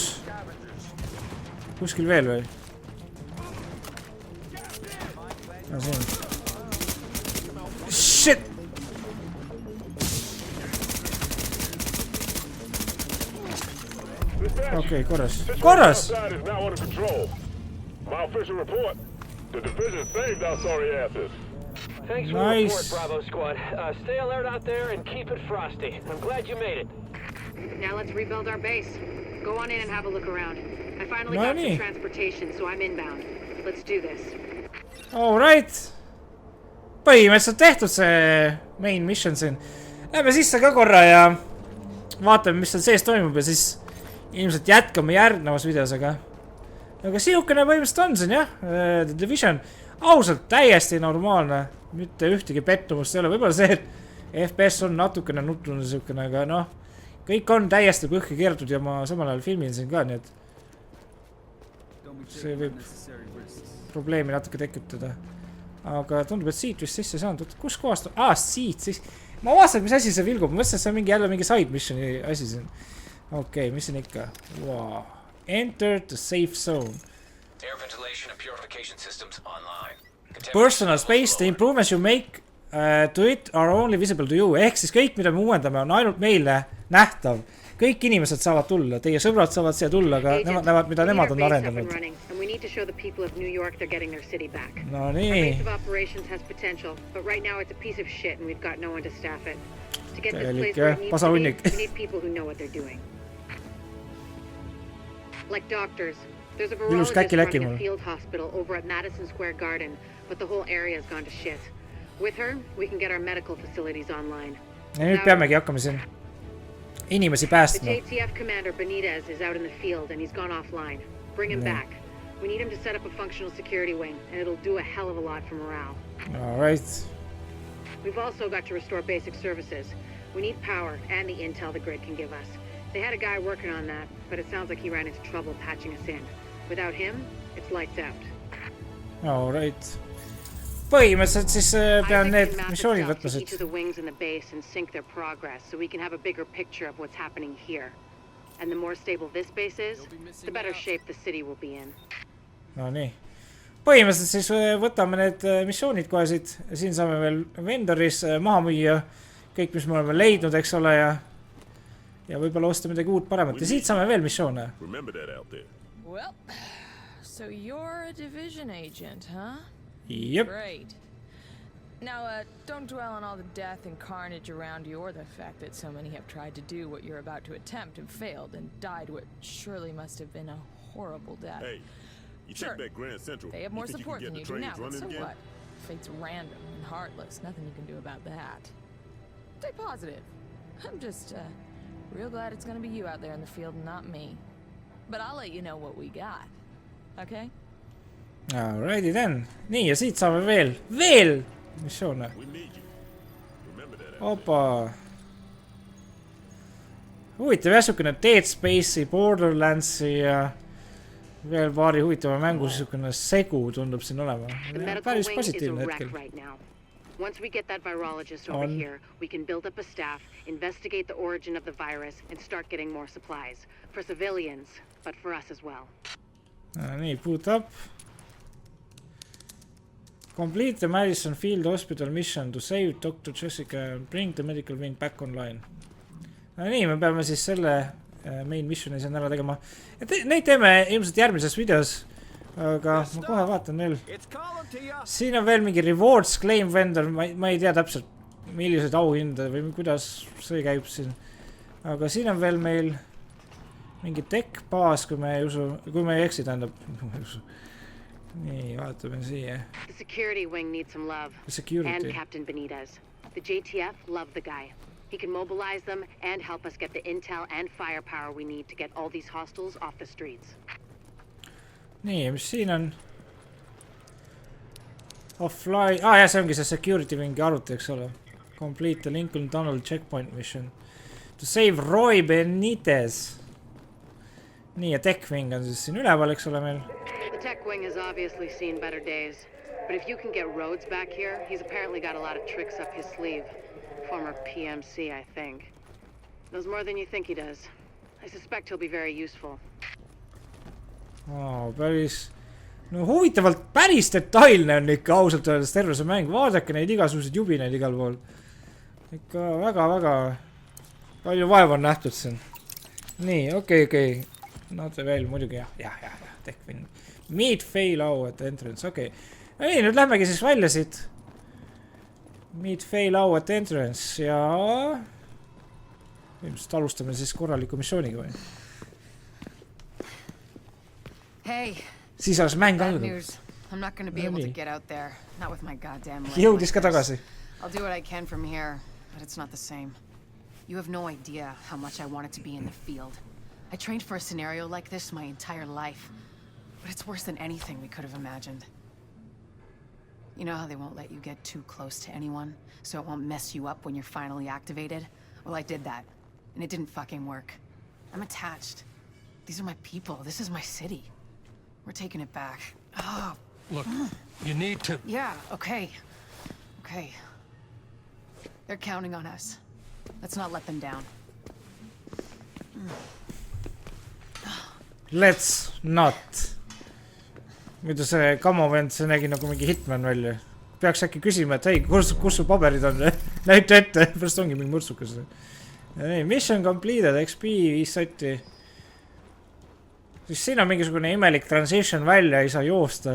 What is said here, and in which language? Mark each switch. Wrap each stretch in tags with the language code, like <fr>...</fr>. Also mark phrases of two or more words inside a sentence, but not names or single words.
<et>Kuskil veel või? No siin. Shit! Okay, korras.</et> <en>My official report. The division saved our sorry asses. Thanks for the report, Bravo Squad. Stay alert out there and keep it frosty. I'm glad you made it. Now let's rebuild our base. Go on in and have a look around. I finally got some transportation, so I'm inbound. Let's do this. Alright.</en> <et>Põhimõtteliselt tehtud see</et> <en>main mission</en> <et>siin. Lähme sisse ka korra ja vaatame, mis seal sees toimub ja siis ilmselt jätkame järgnevas videos, aga siukene põhimõtteliselt on siin jah. The Division. Ausalt täiesti normaalne. Mitte ühtegi pettumust ei ole. Võib-olla see, et FPS on natukene nutlunud siukene, aga noh. Kõik on täiesti põhki keertud ja ma samal ajal filmin siin ka, nii et see võib probleemi natuke tekitada. Aga tundub, et siit vist sisse saanud. Kus kohast? Siit siis. Ma vaatan, mis asi see vilgub. Ma mõtlesin, et see on mingi jälle mingi side missioni asi siin. Okei, mis on ikka?</et> <en>Wow. Enter the safe zone. Air ventilation and purification systems online. Personal space, the improvements you make to it are only visible to you.</en> <et>Ehk siis kõik, mida me uuendame, on ainult meile nähtav. Kõik inimesed saavad tulla. Teie sõbrad saavad siia tulla, aga nemad näevad, mida nemad on arendanud. No nii. Täielik pasahunnik. Ilus käkiläki mul.</et> <en>But the whole area has gone to shit. With her, we can get our medical facilities online.</en> <et>Ja nüüd peamegi hakkama siin inimesi päästma.</et> <en>The JTF commander Benitez is out in the field and he's gone offline. Bring him back. We need him to set up a functional security wing and it'll do a hell of a lot for morale. All right. We've also got to restore basic services. We need power and the intel the grid can give us. They had a guy working on that, but it sounds like he ran into trouble patching us in. Without him, it's lights out. All right.</en> <et>Põhimõtteliselt siis pean need missioonid võtma siit. No nii. Põhimõtteliselt siis võtame need missioonid kohe siit. Siin saame veel vendoris maha müüa kõik, mis me oleme leidnud, eks ole, ja võib-olla osta midagi uut paremat. Ja siit saame veel missioone.</et> <en>Well, so you're a Division agent, huh? Yep. Great. Now, don't dwell on all the death and carnage around you or the fact that so many have tried to do what you're about to attempt and failed and died what surely must have been a horrible death. Hey, you sure, take back Grand Central. They have more support than you do now, but so again? what? Fate's random and heartless. Nothing you can do about that. Stay positive. I'm just real glad it's gonna be you out there in the field and not me. But I'll let you know what we got. Okay? Alrighty then.</en> <et>Nii, ja siit saame veel missioone. Opa. Huvitav jäsukene Dead Space'i, Borderlandsi ja veel paari huvitava mängu sisukene segu tundub siin olema. Päris positiivne hetkel.</et> <en>Once we get that virologist over here, we can build up a staff, investigate the origin of the virus, and start getting more supplies. For civilians, but for us as well. Nii, boot up. Complete the Madison Field Hospital mission to save Dr. Jessica and bring the medical wing back online.</en> <et>No nii, me peame siis selle main missioni siin ära tegema. Neid teeme ilmselt järgmises videos, aga ma kohe vaatan veel. Siin on veel mingi</et> <en>rewards claim vendor,</en> <et>ma ei tea täpselt millised auhindad või kuidas see käib siin. Aga siin on veel meil mingi tech baas, kui me ei eksi, tähendab. Nii, vaatame siia.</et> <en>The security wing needs some love. And Captain Benitez. The JTF love the guy. He can mobilize them and help us get the intel and firepower we need to get all these hostiles off the streets.</en> <et>Nii, mis siin on? Offline. Jah, see ongi see</et> <en>security wingi</en> <et>arvuti, eks ole.</et> <en>Complete the Lincoln Tunnel checkpoint mission. To save Roy Benitez.</en> <et>Nii, ja</et> <en>tech wing</en> <et>on siis siin üleval, eks ole meil.</et> <en>The tech wing has obviously seen better days. But if you can get Rhodes back here, he's apparently got a lot of tricks up his sleeve. Former PMC, I think. Knows more than you think he does. I suspect he'll be very useful.</en> <et>Päris... No huvitavalt päris detailne on ikka ausalt öeldes terve see mäng. Vaadake neid igasuguseid jubineid igal pool. Ikka väga palju vaeva on nähtud siin. Nii, okei. Note veel muidugi, jah,</et> <en>tech wing. Meet fail out at entrance,</en> <et>okei. Ei, nüüd lähmegi siis välja siit.</et> <en>Meet fail out at entrance ja...</en> <et>Ilmselt alustame siis korraliku missiooniga või?</et> <en>Hey.</en> <et>Siis oleks mäng</et> <en>Bad</en> <et>algab.</et> <en>news. I'm not going to be able to get out there. Not with my goddamn leg.</en> <et>Jõudis ka tagasi.</et> <en>I'll do what I can from here, but it's not the same. You have no idea how much I wanted to be in the field. I trained for a scenario like this my entire life. But it's worse than anything we could have imagined. You know how they won't let you get too close to anyone, so it won't mess you up when you're finally activated? Well, I did that, and it didn't fucking work. I'm attached. These are my people. This is my city. We're taking it back. Oh. Look, you need to... Yeah, okay. Okay. They're counting on us. Let's not let them down. Let's not.</en> <et>Muidu see kamovend, see nägi nagu mingi hitman välja. Peaks äkki küsima, et hei, kus su paberid on? Näita ette, pärast ongi mingi murtsukas.</et> <en>Mission completed, XP 5 sotti.</en> <et>Siis siin on mingisugune imelik transition välja, ei saa joosta.</et>